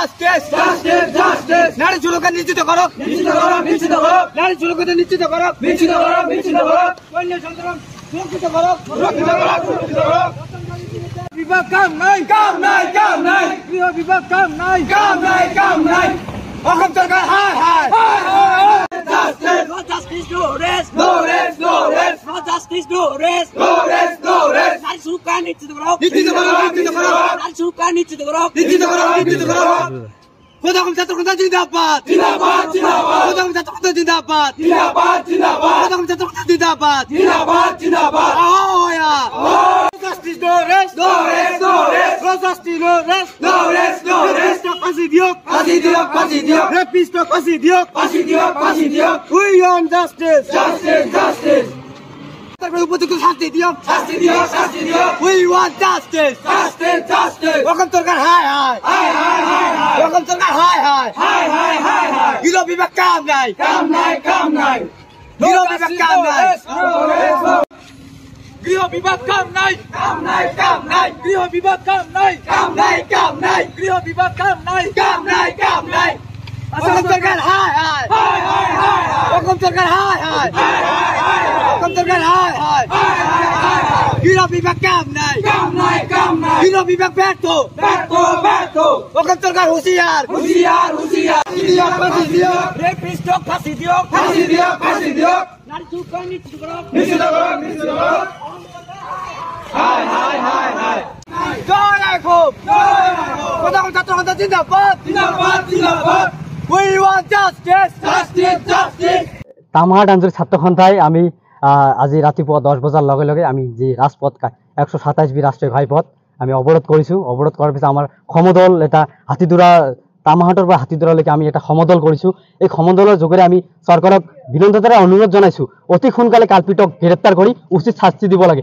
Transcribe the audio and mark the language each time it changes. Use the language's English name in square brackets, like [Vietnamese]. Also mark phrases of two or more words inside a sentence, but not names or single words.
[Bangla] জাস্টিস জাস্টিস জাস্টিস নারী সুরক্ষা নিশ্চিত করো নিশ্চিত করো নিশ্চিত করো নারী সুরক্ষা নিশ্চিত করো নিশ্চিত করো নিশ্চিত করো কন্যা সন্তান সুরক্ষিত করো সুরক্ষিত করো সুরক্ষিত করো বিভাগ কাম নাই কাম নাই কাম নাই গৃহ বিভাগ কাম নাই কাম নাই কাম নাই অসম সরকার হায় হায় [English] justice no justice no rest no rest no rest no justice no rest no rest no rest [Bangla] নারী সুরক্ষা নিশ্চিত করো নিশ্চিত করো নিশ্চিত করো নারী সুরক্ষা নিশ্চিত করো নিশ্চিত করো নিশ্চিত করো প্রথম ছাত্র কথা জিন্দাবাদ জিন্দাবাদ জিন্দাবাদ প্রথম ছাত্র কথা জিন্দাবাদ জিন্দাবাদ জিন্দাবাদ প্রথম ছাত্র কথা জিন্দাবাদ জিন্দাবাদ জিন্দাবাদ ওয়া [English] justice no rest no rest no rest no justice no rest no rest no rest [Bangla] ফাঁসি দিও ফাঁসি দিও ফাঁসি দিও রেপিস্ট ফাঁসি দিও ফাঁসি দিও ফাঁসি দিও [English] we want justice justice justice [Bangla] তারপরে উপযুক্ত শাস্তি দিও শাস্তি দিও শাস্তি দিও [English] we want justice justice justice [Bangla] অসম সরকার হায় হায় হায় হায় হায় অসম সরকার হায় হায় হায় হায় হায় হায় গৃহ বিভাগ কাম নাই কাম নাই কাম নাই গৃহ বিভাগ কাম নাই গৃহ বিভাগ কাম নাই কাম নাই কাম নাই গৃহ বিভাগ কাম নাই কাম নাই কাম নাই গৃহ বিভাগ কাম নাই কাম নাই কাম নাই অসম সরকার হায় হায় হায় হায় হায় অসম সরকার হায় হায় হায় হায় অসম সরকার হায় হায় হায় গৃহ বিভাগ কাম নাই কাম নাই কাম নাই গৃহ বিভাগ ব্যর্থ ব্যর্থ ব্যর্থ অসম সরকার হুঁশিয়ার হুঁশিয়ার হুঁশিয়ার ফাঁসি দিও রেপিস্ট ফাঁসি দিও ফাঁসি দিও ফাঁসি দিও নারী সুরক্ষা নিশ্চিত করো নিশ্চিত করো নিশ্চিত করো হায় হায় হায় হায় জয় রাঘব জয় রাঘব প্রথম ছাত্র কথা জিন্দাবাদ জিন্দাবাদ জিন্দাবাদ [English] we want justice justice justice [Assamese] তামাহাট আঞ্চলিক ছাত্ৰ সন্থাই আমি আজি ৰাতিপুৱা 10 বজাৰ লগে লগে আমি যি ৰাজপথ 127 বি ৰাষ্ট্ৰীয় ঘাইপথ আমি অৱৰোধ কৰিছোঁ অৱৰোধ কৰাৰ পিছত আমাৰ সমদল এটা হাতীদুৰা তামাহাটৰ পৰা হাতীদুৰালৈকে আমি এটা সমদল কৰিছোঁ এই সমদলৰ যোগেৰে আমি চৰকাৰক বিনম্ৰতাৰে অনুৰোধ জনাইছোঁ অতি সোনকালে কালপিতক গ্ৰেপ্তাৰ কৰি উচিত শাস্তি দিব লাগে